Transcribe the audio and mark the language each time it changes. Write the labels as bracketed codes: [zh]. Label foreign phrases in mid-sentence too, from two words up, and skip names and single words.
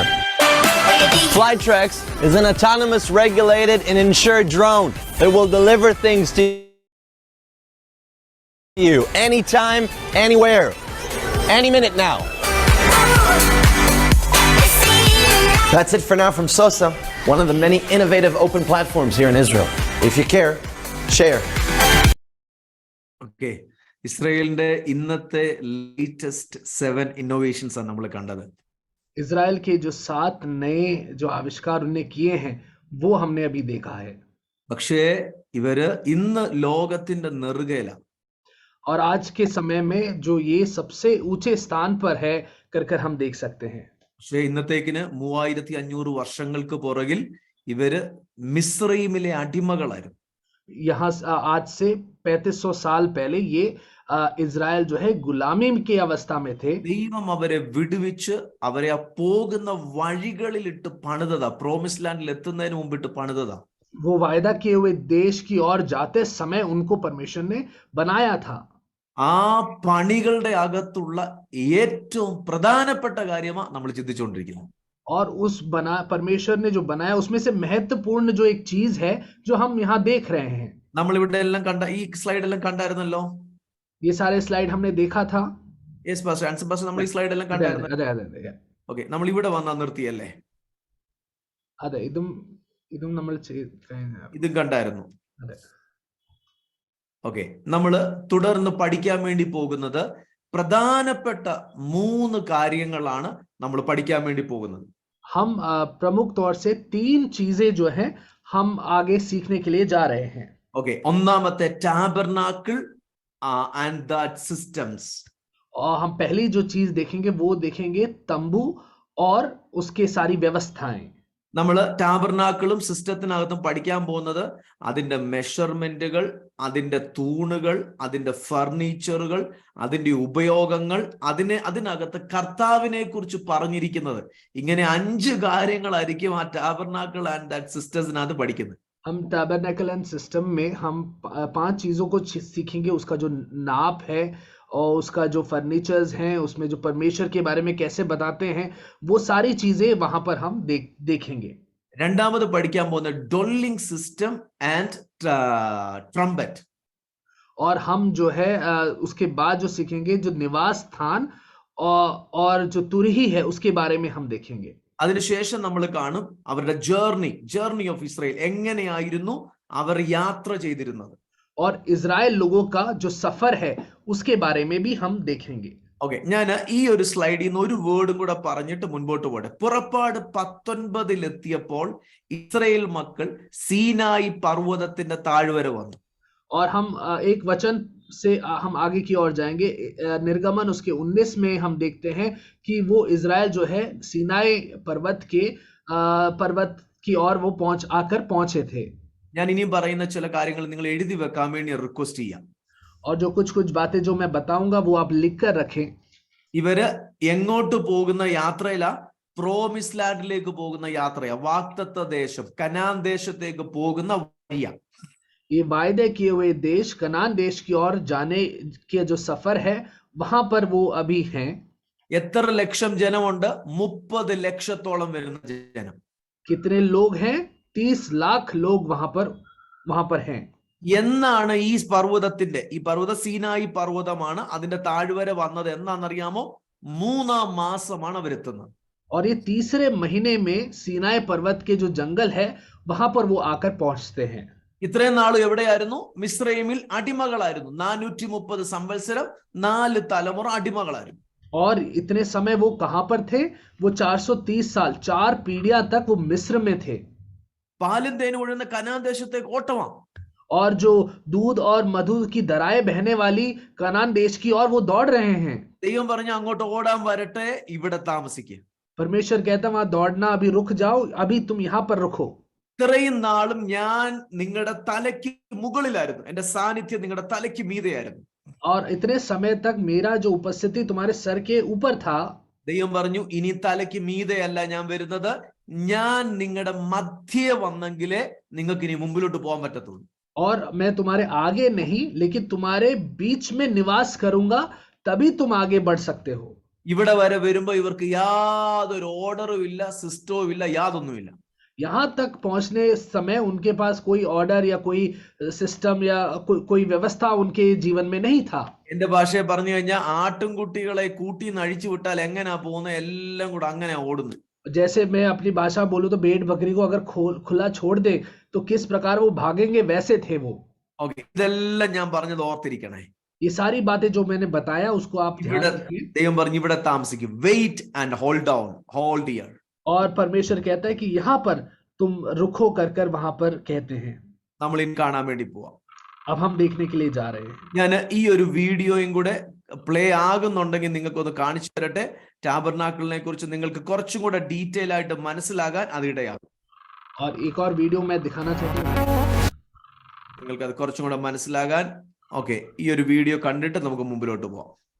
[en] Flytrex is an autonomous, regulated, and insured drone that will deliver things to you anytime, anywhere, any minute now. That's it for now from SOSA, one of the many innovative open platforms here in Israel. If you care, share. [ml] ഓക്കെ, ഇസ്രായേലിന്റെ ഇന്നത്തെ [en] latest 7 innovations [ml] ആണ് നമ്മൾ കണ്ടത്. [hi] इजराइल के जो 7 नए जो आविष्कार उन्हें किए हैं वो हमने अभी देखा है. [ml] പക്ഷേ ഇവര് ഇന്ന് ലോകത്തിന്റെ നെറുകയിലാണ്. [hi] और आज के समय में जो ये सबसे ऊंचे स्थान पर है कर हम देख सकते हैं. [ml] പക്ഷേ ഇന്നത്തേക്കിന് 3500 വർഷങ്ങൾക്ക് പുറകിൽ ഇവര് മിസ്രൈമിലെ അടിമകളായിരുന്നു. [hi] यहाँ आज से 3500 साल पहले ये इजराइल जो है गुलामी की अवस्था में थे. [ml] ദൈവം അവരെ വിടുവിച്ച് അവരെ ആ പോകുന്ന വഴികളിലിട്ട് പണിതതാ. [en] promise land-il [ml] എത്തുന്നതിന് മുമ്പിട്ട് പണിതതാ. [hi] वो वायदा किए हुए देश की ओर जाते समय उनको परमेश्वर ने बनाया था. [ml] ആ പണികളുടെ അകത്തുള്ള ഏറ്റവും പ്രധാനപ്പെട്ട കാര്യമാണ് നമ്മൾ ചിന്തിച്ചുകൊണ്ടിരിക്കുന്നത്. [hi] और उस परमेश्वर ने जो बनाया उसमें से महत्वपूर्ण जो एक चीज है जो हम यहाँ देख रहे हैं. [ml] നമ്മൾ ഇവിടെ എല്ലാം കണ്ട ഈ സ്ലൈഡ് എല്ലാം കണ്ടായിരുന്നല്ലോ. [hi] ये सारे स्लाइड हमने देखा था. [en] yes pastor, answer pastor, [ml] നമ്മൾ ഈ സ്ലൈഡ് എല്ലാം കണ്ടായിരുന്നു. അതെ. ഓക്കെ, നമ്മൾ ഇവിടെ വന്നാ നിർത്തിയല്ലേ? അതെ, ഇതും നമ്മൾ ഇതും കണ്ടായിരുന്നു. അതെ. ഓക്കെ, നമ്മള് തുടർന്ന് പഠിക്കാൻ വേണ്ടി പോകുന്നത് പ്രധാനപ്പെട്ട 3 കാര്യങ്ങളാണ് നമ്മൾ പഠിക്കാൻ വേണ്ടി പോകുന്നത്. [hi] हम प्रमुख तौर से 3 चीजें जो हैं हम आगे सीखने के लिए जा रहे हैं. [ml] ഓക്കെ, ഒന്നാമത്തെ [en] tabernacle and that systems. [hi] और हम पहली जो चीज देखेंगे वो देखेंगे तंबू और उसके सारी व्यवस्थाएं. [ml] നമ്മൾ ടാബർനാക്കിളും സിസ്റ്റത്തിനകത്തും പഠിക്കാൻ പോകുന്നത് അതിന്റെ മെഷർമെന്റുകൾ, അതിന്റെ തൂണുകൾ, അതിന്റെ ഫർണിച്ചറുകൾ, അതിന്റെ ഉപയോഗങ്ങൾ, അതിനകത്ത് കർത്താവിനെ കുറിച്ച് പറഞ്ഞിരിക്കുന്നത്. ഇങ്ങനെ 5 കാര്യങ്ങളായിരിക്കും ആ [en] tabernacle and that [ml] സിസ്റ്റത്തിനകത്ത് പഠിക്കുന്നത്. [hi] हम [en] tabernacle and system [hi] में हम 5 चीजों को सीखेंगे. उसका जो नाप है और उसका जो फर्नीचर्स हैं, उसमें जो परमेश्वर के बारे में कैसे बताते हैं, वो सारी चीजें वहां पर हम देखेंगे. [ml] രണ്ടാമത് പഠിക്കാൻ പോകുന്ന [en] dwelling system and trumpet. [hi] और हम जो है उसके बाद जो सीखेंगे जो निवास स्थान और जो तुरही है उसके बारे में हम देखेंगे. [ml] അതിനുശേഷം നമ്മൾ കാണും അവരുടെ [en] journey of Israel, [ml] എങ്ങനെയായിരുന്നു അവർ യാത്ര ചെയ്തിരുന്നത്. [hi] और इजराइल लोगों का जो सफर है उसके बारे में भी हम देखेंगे. [ml] ഓക്കെ, ഞാൻ ഈ ഒരു സ്ലൈഡിൽ നിന്ന് ഒരു വേർഡും കൂടെ പറഞ്ഞിട്ട് മുൻപോട്ട് പോട്ടെ. പുറപ്പാട് 19 എത്തിയപ്പോൾ ഇസ്രായേൽ മക്കൾ സീനായി പർവ്വതത്തിന്റെ താഴ്വര വന്നു. [hi] और हम एक वचन से हम आगे की ओर जाएंगे. निर्गमन उसके 19 में हम देखते हैं कि वो इजराइल जो है सीनाई पर्वत की ओर वो आकर पहुंचे थे. [ml] ഞാൻ ഇനിയും പറയുന്ന ചില കാര്യങ്ങൾ നിങ്ങൾ എഴുതി വെക്കാൻ വേണ്ടി റിക്വസ്റ്റ് ചെയ്യാം. [hi] और जो कुछ बातें जो मैं बताऊंगा वो आप लिख कर रखें. [ml] ഇവര് എങ്ങോട്ട് പോകുന്ന യാത്രയിലാ? [en] promise land-ilekku [ml] പോകുന്ന യാത്രയാ. വാഗ്ദത്ത ദേശം, കനാൻ ദേശത്തേക്ക് പോകുന്ന വഴിയാ. [hi] ये वायदे किए हुए देश कनान देश की ओर जाने के जो सफर है वहां पर वो अभी हैं. [ml] എത്ര ലക്ഷം ജനമുണ്ട്? 30 ലക്ഷത്തോളം വരുന്ന ജനം. [hi] कितने लोग हैं? 30 लाख लोग वहां पर हैं. [ml] എന്നാണ് ഈ പർവ്വത സീനായി പർവ്വതമാണ്. അതിന്റെ താഴ്വര വന്നത് എന്നാണെന്നറിയാമോ? 3-ാം മാസമാണ് അവരെത്തുന്നത്. [hi] और ये तीसरे महीने में सीनाई पर्वत के जो जंगल है वहां पर वो आकर पहुंचते हैं. [ml] ഇത്രയും നാളും എവിടെയായിരുന്നു? മിസ്രൈമിൽ അടിമകളായിരുന്നു. 430 സംവത്സരം 4 തലമുറ അടിമകളായിരുന്നു. [hi] और इतने समय वो कहां पर थे? वो 430 साल 4 पीढ़ियां तक वो मिस्र में थे. [ml] പാലും തേനും ഒഴുകുന്ന കനാൻ ദേശത്തേക്ക് ഓട്ടമാണ്. [hi] और जो दूध और मधु की दराएं बहने वाली कनान देश की ओर वो दौड़ रहे हैं. [ml] ദൈവം പറഞ്ഞു അങ്ങോട്ട് ഓടാൻ വരട്ടെ, ഇവിടെ താമസിക്കുക. [hi] परमेश्वर कहता वहां दौड़ना अभी रुक जाओ, अभी तुम यहाँ पर रुको. [ml] ഇത്രയും നാളും ഞാൻ നിങ്ങളുടെ തലയ്ക്ക് മുകളിലായിരുന്നു, എന്റെ സാന്നിധ്യം നിങ്ങളുടെ തലയ്ക്ക് മീതെയായിരുന്നു. [hi] और इतने समय तक मेरा जो उपस्थिति तुम्हारे सर के ऊपर था. [ml] ദൈവം പറഞ്ഞു, ഇനി തലയ്ക്ക് മീതെയല്ല ഞാൻ വരുന്നത്, ഞാൻ നിങ്ങളുടെ മധ്യേ വന്നെങ്കിലേ നിങ്ങൾക്ക് ഇനി മുമ്പിലോട്ട് പോകാൻ പറ്റത്തുള്ളൂ. [hi] और मैं तुम्हारे आगे नहीं लेकिन तुम्हारे बीच में निवास करूंगा, तभी तुम आगे बढ़ सकते हो. [ml] ഇവിടെ വരെ വരുമ്പോ ഇവർക്ക് യാതൊരു ഓർഡറും ഇല്ല, സിസ്റ്റവും ഇല്ല, യാതൊന്നുമില്ല. [hi] यहाँ तक पहुंचने समय उनके पास कोई ऑर्डर या कोई सिस्टम या कोई व्यवस्था उनके जीवन में नहीं था. [ml] എന്റെ ഭാഷയെ പറഞ്ഞു കഴിഞ്ഞാൽ ആട്ടുംകുട്ടികളെ കൂട്ടിന്ന് അഴിച്ചു വിട്ടാൽ എങ്ങനെയാ പോകുന്നത്, എല്ലാം കൂടെ അങ്ങനെ ഓടുന്നു. [hi] जैसे मैं अपनी भाषा बोलूं तो भेड़ बकरी को अगर खुला छोड़ दे तो किस प्रकार वो भागेंगे, वैसे थे वो. [ml] ഓക്കെ, ഇതെല്ലാം ഞാൻ പറഞ്ഞത് ഓർത്തിരിക്കണേ. [hi] ये सारी बातें जो मैंने बताया उसको आप ध्यान रखिए. [ml] ദൈവം പറഞ്ഞു ഇവിടെ താമസിക്കും. [en] wait and hold down, hold here. [hi] और परमेश्वर कहता है कि यहाँ पर तुम रुखो कर कर वहां पर कहते हैं. [ml] നമ്മൾ ഇനി കാണാൻ വേണ്ടി പോവാം. [hi] अब हम देखने के लिए जा रहे हैं. [ml] ഞാൻ ഈ ഒരു വീഡിയോയും കൂടെ പ്ലേ ആകുന്നുണ്ടെങ്കിൽ നിങ്ങൾക്കൊന്ന് കാണിച്ചു തരട്ടെ. ടാബർനാക്കിളിനെ കുറിച്ച് നിങ്ങൾക്ക് കുറച്ചും കൂടെ ഡീറ്റെയിൽ ആയിട്ട് മനസ്സിലാകാൻ അത് ഇടയാകും. [hi] और एक और वीडियो मैं दिखाना चाहता हूँ [ml] നിങ്ങൾക്ക് അത് കുറച്ചും കൂടെ മനസ്സിലാകാൻ. ഓക്കെ, ഈ ഒരു വീഡിയോ കണ്ടിട്ട് നമുക്ക് മുമ്പിലോട്ട് പോവാം.